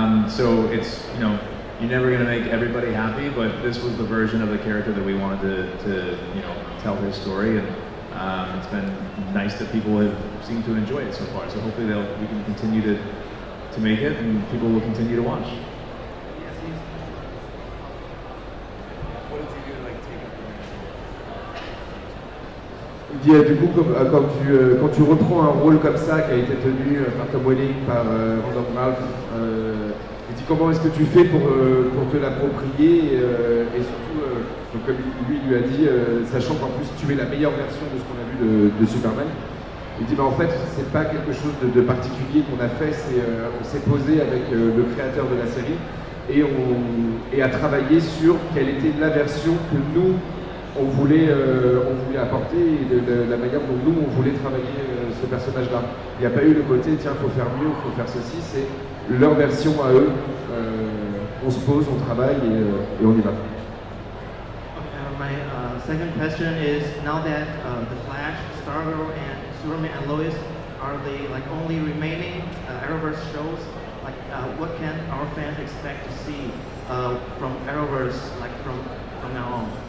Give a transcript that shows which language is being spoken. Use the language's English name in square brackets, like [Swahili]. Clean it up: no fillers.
[English] So it's, you know, you're never going to make everybody happy, but this was the version of the character that we wanted to you know, tell his story, and it's been nice that people have seemed to enjoy it so far. So hopefully we can continue to make it, and people will continue to watch. What did you do to like take it? [French] Il dit du coup, quand tu reprends un rôle comme ça qui a été tenu par Tom Welling, par Brandon Routh, il dit comment est-ce que tu fais pour te l'approprier et surtout, donc comme lui a dit, sachant qu'en plus tu es la meilleure version de ce qu'on a vu de Superman. Il dit en fait c'est pas quelque chose de particulier qu'on a fait, on s'est posé avec le créateur de la série et a travaillé sur quelle était la version que nous on voulait apporter et de la manière dont nous on voulait travailler ce personnage-là. Il n'y a pas eu le côté tiens faut faire mieux, faut faire ceci, c'est leur version à eux. On se pose, on travaille et on y va. [English] My second question is, now that The Flash, Stargirl, and Superman and Lois are the like only remaining Arrowverse shows, like what can our fans expect to see from Arrowverse, like from now on?